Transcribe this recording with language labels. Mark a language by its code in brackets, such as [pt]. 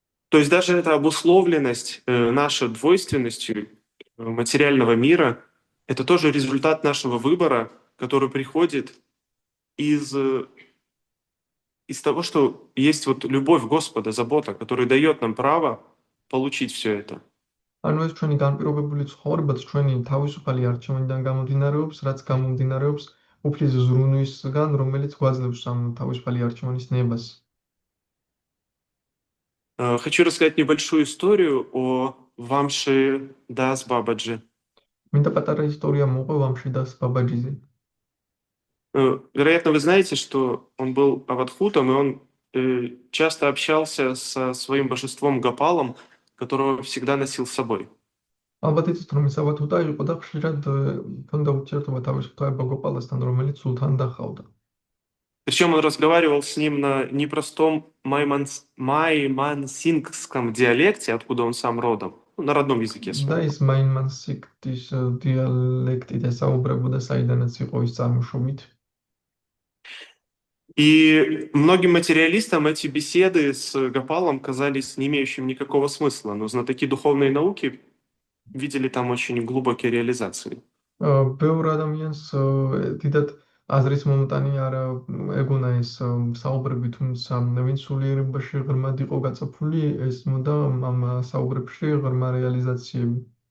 [ru] То есть даже эта обусловленность наша двойственностью материального мира, это тоже результат нашего выбора, который приходит из того, что есть вот любовь Господа, забота, которая дает нам право получить все это. [ka] ანუ ეს ჩვენი განპირობებული ცხოვრებაც ჩვენი თავისუფალი არჩევანიდან გამომდინარეობს, რაც გამომდინარეობს უფლის ზრუნვისგან, რომელიც გვაძლევს ამ თავისუფალი არჩევანის ნებას. [ru] Хочу рассказать небольшую историю о Вамши Дас Бабаджи. [ka] მინდა პატარა ისტორია მოყვე ვამში დას ბაბაჯიზე. [ru] Вероятно, вы знаете, что он был авадхутом, и он часто общался со своим божеством Гопалом, которого всегда носил с собой. [ka] ალბათ იცით, რომ ის ავადჰუტა იყო და ხშირად ჰქონდა ურთიერთობა თავის ღვთაება გოპალასთან, რომელიც სულთან დახავდა. [ru] Причем он разговаривал с ним на непростом маймансингском диалекте, откуда он сам родом, на родном языке [ka] და [ru] своем. [ka] ის მაინმანსიკტის დიალექტით ესაუბრებოდა, საიდანაც იყო ის წარმოშობით. [ru] И многим материалистам эти беседы с Гопалом казались не имеющими никакого смысла, но знатоки духовной науки видели там очень глубокие реализации. [ka] ბევრ ადამიანს დიდად აზრის მომტანი არ ეგონა ეს საუბრები, თუმცა ვინც სულიერებაში ღრმად იყო გაწაფული, ესმოდა ამ საუბრებში ღრმა რეალიზაციები.